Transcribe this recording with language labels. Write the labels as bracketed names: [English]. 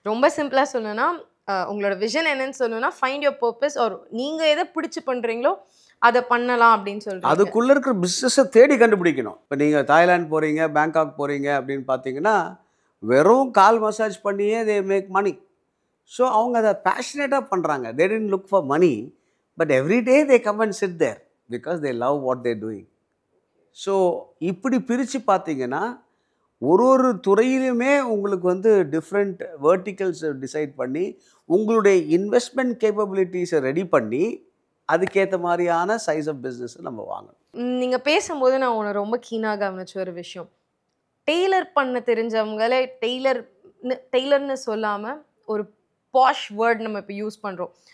[Tamil] ரொம்ப சிம்பிளாக சொல்லணும்னா உங்களோட விஷன் என்னன்னு சொல்லணும்னா, [English] Find your purpose. [Tamil] ஒரு நீங்கள் எதை பிடிச்சி பண்ணுறீங்களோ அதை பண்ணலாம் அப்படின்னு சொல்கிறீங்க. அதுக்குள்ளே இருக்கிற பிஸ்னஸை தேடி கண்டுபிடிக்கணும். இப்போ நீங்கள் தாய்லாந்து போகிறீங்க, பேங்காக் போகிறீங்க அப்படின்னு பார்த்தீங்கன்னா வெறும் கால் மசாஜ் பண்ணியே [English] They make money. [Tamil] ஸோ அவங்க அதை பேஷனேட்டாக பண்ணுறாங்க. [English] They didn't look for money, but every day they come and sit there because they love what they're doing. [Tamil] So இப்படி பிரித்து பார்த்தீங்கன்னா ஒரு துறையிலுமே உங்களுக்கு வந்து டிஃப்ரெண்ட் வேர்ட்டிக்கல்ஸை டிசைட் பண்ணி உங்களுடைய இன்வெஸ்ட்மெண்ட் கேப்பபிலிட்டிஸை ரெடி பண்ணி அதுக்கேற்ற மாதிரியான சைஸ் ஆஃப் பிஸ்னஸை நம்ம வாங்கணும். நீங்கள் பேசும்போது நான் உன்னை ரொம்ப கீனாக கவனிச்ச ஒரு விஷயம், டெய்லர் பண்ண தெரிஞ்சவங்களே டெய்லர்னு சொல்லாமல் ஒரு பாஷ் வேர்ட் நம்ம இப்போ யூஸ் பண்ணுறோம்.